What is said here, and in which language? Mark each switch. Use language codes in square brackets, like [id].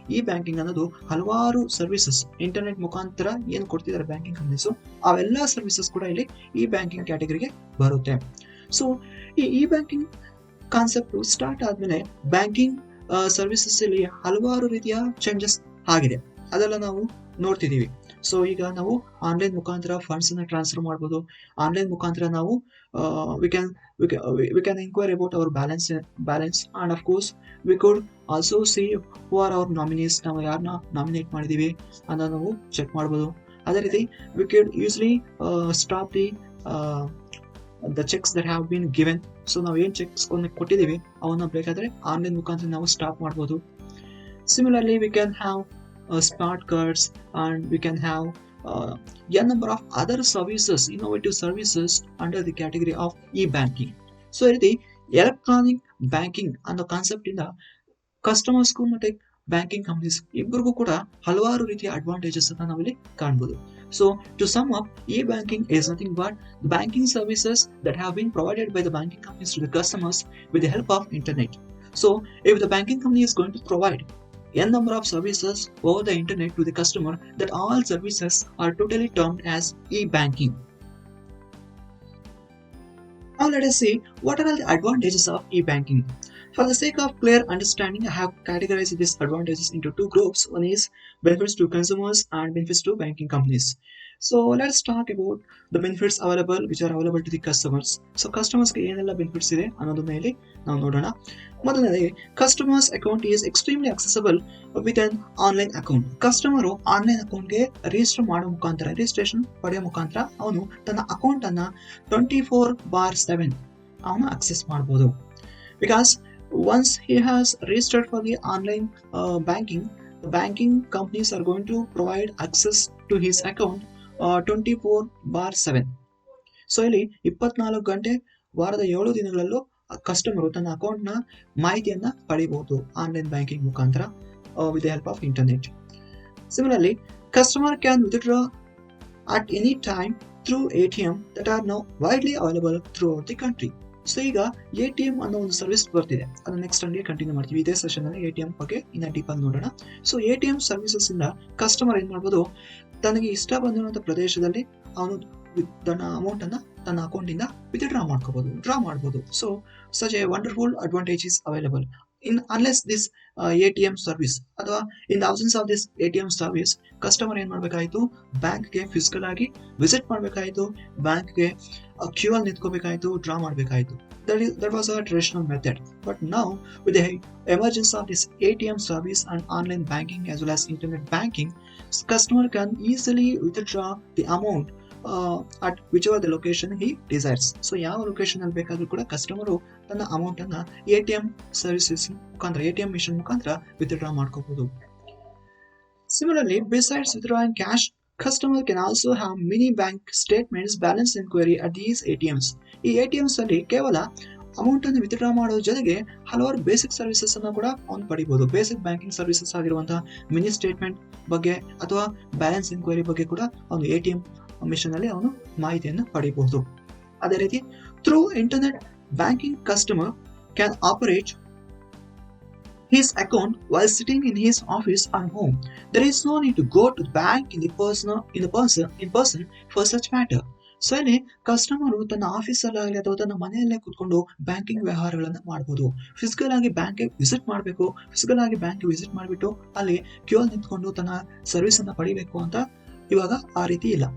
[kn] E banking ಅನ್ನೋದು ಹಲವಾರು services internet ಮುಖಾಂತರ ಏನು ಕೊಡ್ತಿದ್ದಾರೆ ಬ್ಯಾಂಕಿಂಗ್ ಕಂಪ್ನೀಸ್, ಅವೆಲ್ಲ ಸರ್ವಿಸಸ್ ಕೂಡ ಇಲ್ಲಿ ಇ ಬ್ಯಾಂಕಿಂಗ್ ಕ್ಯಾಟಗರಿಗೆ ಬರುತ್ತೆ. ಸೊ ಈ ಇ ಬ್ಯಾಂಕಿಂಗ್ ಕಾನ್ಸೆಪ್ಟ್ ಸ್ಟಾರ್ಟ್ ಆದ್ಮೇಲೆ ಬ್ಯಾಂಕಿಂಗ್ ಸರ್ವಿಸಸ್ ಅಲ್ಲಿ ಹಲವಾರು ರೀತಿಯ ಚೇಂಜಸ್ ಆಗಿದೆ, ಅದೆಲ್ಲ ನಾವು ನೋಡ್ತಿದೀವಿ. ಸೊ ಈಗ ನಾವು ಆನ್ಲೈನ್ ಮುಖಾಂತರ ಫಂಡ್ಸ್ ಅನ್ನ ಟ್ರಾನ್ಸ್ಫರ್ ಮಾಡ್ಬೋದು. ಆನ್ಲೈನ್ ಮುಖಾಂತರ ನಾವು [en] we can inquire about our balance and of course we could also see who are our nominees, [kn] ನಾವು ಯಾರನ್ನ ನಾಮಿನೇಟ್ ಮಾಡಿದೀವಿ ಅಂತ ನಾವು ಚೆಕ್ ಮಾಡ್ಬೋದು. ಅದೇ ರೀತಿ [en] we could usually stop the checks that have been given. [kn] So ನಾವು ಏನ್ ಚೆಕ್ಸ್ ಕೊಟ್ಟಿದೀವಿ ಅವನ್ನ ಬೇಕಾದ್ರೆ ಆನ್ಲೈನ್ ಮುಖಾಂತರ ನಾವು ಸ್ಟಾಪ್ ಮಾಡ್ಬೋದು. [en] Similarly, we can have smart cards and we can have a number of other services, innovative services under the category of e-banking. [kn] So ಈ ರೀತಿ electronic banking ಅನ್ನೋ ಕಾನ್ಸೆಪ್ಟ್ ಇಂದ ಕಸ್ಟಮರ್ಸ್ಗೂ ಮತ್ತೆ ಬ್ಯಾಂಕಿಂಗ್ ಕಂಪ್ನೀಸ್ ಇಬ್ಬರಿಗೂ ಕೂಡ ಹಲವಾರು ರೀತಿಯ ಅಡ್ವಾಂಟೇಜಸ್ ಅನ್ನ ನಾವಿಲ್ಲಿ ಕಾಣ್ಬೋದು. [en] So to sum up, e-banking is nothing but the banking services that have been provided by the banking companies to the customers with the help of internet. So if the banking company is going to provide n number of services over the internet to the customer, that all services are totally termed as e-banking. Now let us see what are all the advantages of e-banking. For the sake of clear understanding, I have categorized these advantages into two groups. One is benefits to consumers and benefits to banking companies. So let's talk about the benefits available which are available to the customers. [kn] So customers ಗೆ ಏನೆಲ್ಲ benefits ಇದೆ ಅನ್ನೋದ್ರ ಮೇಲೆ ನಾವು ನೋಡೋಣ. ಮೊದಲನೇದಾಗಿ [en] Customers account is extremely accessible with an online account. [kn] Customer online ಅಕೌಂಟ್ಗೆ registration ಪಡೆಯೋ ಮುಖಾಂತರ ಅವನು ತನ್ನ ಅಕೌಂಟ್ ಅನ್ನ 24/7 ಅವನು ಅಕ್ಸೆಸ್ ಮಾಡಬಹುದು. [en] Because once he has registered for the online banking, the banking companies are going to provide access to his account 24/7. [kn] So ಇಲ್ಲಿ 24 ಗಂಟೆ ವಾರದ 7 ದಿನಗಳಲ್ಲೂ ಕಸ್ಟಮರು ತನ್ನ ಅಕೌಂಟ್ನ ಮಾಹಿತಿಯನ್ನ ಪಡೆಯಬಹುದು ಆನ್ಲೈನ್ ಬ್ಯಾಂಕಿಂಗ್ ಮುಖಾಂತರ [en] with the help of internet. Similarly, customer can withdraw at any time through ATM that are now widely available throughout the country. [kn] So ಈಗ ATM ಅನ್ನೋ ಒಂದು ಸರ್ವಿಸ್ ಬರ್ತಿದೆ, ಅದನ್ನ ನೆಕ್ಸ್ಟ್ ಹಂಗೆ ಕಂಟಿನ್ಯೂ ಮಾಡ್ತೀವಿ. ಇದೇ ಸೆಷನ್ ಅಲ್ಲಿ ATM ಬಗ್ಗೆ ಇನ್ನ ಡೀಪ್ ಆಗಿ ನೋಡೋಣ. ಸೊ ATM ಸರ್ವಿಸಸ್ ಇಂದ ಕಸ್ಟಮರ್ ಏನ್ ಮಾಡ್ಬೋದು, ತನಗೆ ಇಷ್ಟ ಬಂದಿರುವಂತ ಪ್ರದೇಶದಲ್ಲಿ ಅವನು ತನ್ನ ಅಮೌಂಟ್ ಅನ್ನ ತನ್ನ ಅಕೌಂಟ್ ಇಂದ ವಿತ್ಡ್ರಾ ಮಾಡ್ಕೋಬಹುದು, ಡ್ರಾ ಮಾಡಬಹುದು. [en] So such a wonderful advantage is available in unless this ATM service ಅಥವಾ in thousands of this ATM service. [kn] Customer ಏನ್ ಮಾಡ್ಬೇಕಾಯ್ತು, ಬ್ಯಾಂಕ್ಗೆ ಫಿಸಿಕಲ್ ಆಗಿ ವಿಸಿಟ್ ಮಾಡ್ಬೇಕಾಯ್ತು, ಬ್ಯಾಂಕ್ಗೆ ಕ್ಯೂ ಅಲ್ಲಿ ನಿಂತ್ಕೋಬೇಕಾಯ್ತು, draw ಮಾಡ್ಬೇಕಾಯ್ತು. [en] That was a traditional method. But now, with the emergence of this ATM service and online banking as well as internet banking, customer can easily withdraw the amount at whichever the location he desires. [kn] So ಯಾವ location ಅಲ್ಲಿ ಬೇಕಾದ್ರೂ ಕೂಡ customer ತನ್ನ amount ಅನ್ನ ATM services ಮುಖಾಂತರ ATM mission ಮುಖಾಂತರ withdraw ಮಾಡ್ಕೋಬಹುದು. [en] Similarly, besides withdrawing cash, customer can also have mini bank statements, balance inquiry at these ATMs. [kn] ಈ ATMs ಅಲ್ಲಿ ಕೇವಲ ಅಮೌಂಟ್ ಅನ್ನು ವಿತ್ಡ್ರಾ ಮಾಡೋದ್ರ ಜೊತೆಗೆ ಹಲವಾರು ಬೇಸಿಕ್ ಸರ್ವಿಸಸ್ ಅನ್ನು ಕೂಡ ಅವನು ಪಡಿಬಹುದು. ಬೇಸಿಕ್ ಬ್ಯಾಂಕಿಂಗ್ ಸರ್ವಿಸಸ್ ಆಗಿರುವಂತಹ ಮಿನಿ ಸ್ಟೇಟ್ಮೆಂಟ್ ಬಗ್ಗೆ ಅಥವಾ ಬ್ಯಾಲೆನ್ಸ್ ಇನ್ಕ್ವೈರಿ ಬಗ್ಗೆ ಕೂಡ ಅವನು ATM ಮಿಷನ್ ಅಲ್ಲಿ ಅವನು ಮಾಹಿತಿಯನ್ನು ಪಡೆಯಬಹುದು. ಅದೇ ರೀತಿ [en] Through internet banking customer can operate his account while sitting in his office or home. There is no need to go to the bank in person for such matter. [kn] So ಇಲ್ಲಿ customer ತನ್ನ ಆಫೀಸಲ್ಲಾಗಲಿ ಅಥವಾ ತನ್ನ ಮನೆಯಲ್ಲೇ ಕೂತ್ಕೊಂಡು banking ವ್ಯವಹಾರಗಳನ್ನ ಮಾಡಬಹುದು. Physical ಆಗಿ ಬ್ಯಾಂಕ್ಗೆ ವಿಸಿಟ್ ಮಾಡಬೇಕು, ಫಿಸಿಕಲ್ ಆಗಿ ಬ್ಯಾಂಕ್ಗೆ ವಿಸಿಟ್ ಮಾಡಿಬಿಟ್ಟು ಅಲ್ಲಿ ಕ್ಯೂ ಅಲ್ಲಿ ನಿಂತ್ಕೊಂಡು ತನ್ನ ಸರ್ವಿಸ್ ಅನ್ನ ಪಡಿಬೇಕು ಅಂತ ಇವಾಗ ಆ ರೀತಿ ಇಲ್ಲ.